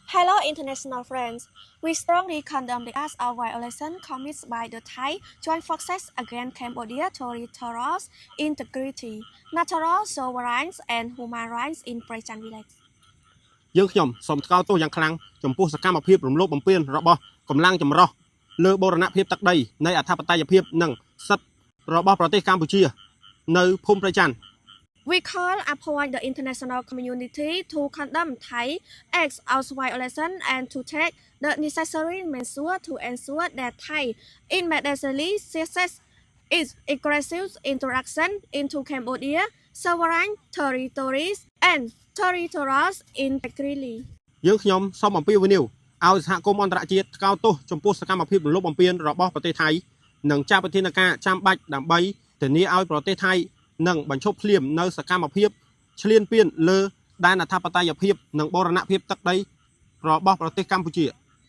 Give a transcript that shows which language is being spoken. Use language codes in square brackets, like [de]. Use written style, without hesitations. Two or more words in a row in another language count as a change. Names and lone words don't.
[en] Hello, international friends. We strongly condemn the acts of violation committed by the Thai Joint Forces against Cambodia territorial integrity, natural sovereignty, and human rights in Prachan Village. [km] យើងខ្ញុំសូមថ្កោលទោសយ៉ាងខ្លាំងចំពោះសកម្មភាពរំលោភបំពានរបស់កម្លាំងចម្រុះលើបូរណភាពទឹកដីនៃអធិបតេយ្យភាពនិងសិទ្ធិរបស់ប្រទេសកម្ពុជានៅភូមិប្រច័ណ្ឌ [en] We call upon the international community to condemn Thai acts of violation and to take the necessary measures to ensure that Thai immediately cesses its aggressive interaction into Cambodia sovereign territories and territorial integrity. [km] យើងខ្ញុំសូមអំពាវនាវឲ្យសហគមន៍អន្តរជាតិថ្កោលទោសចំពោះសកម្មភាពរំលោភបំពានរបស់ប្រទេសថៃនិងចាត់វិធានការចាំបាច់ដើម្បីធានាឲ្យប្រទេសថៃនិងបញ្ឈប់ភ្លាមនៅសកម្មភាពឈ្លានពានលើដែនអធិបតេយ្យភាពនិងបូរណភាពទឹកដីរបស់ប្រទេសកម្ពុជា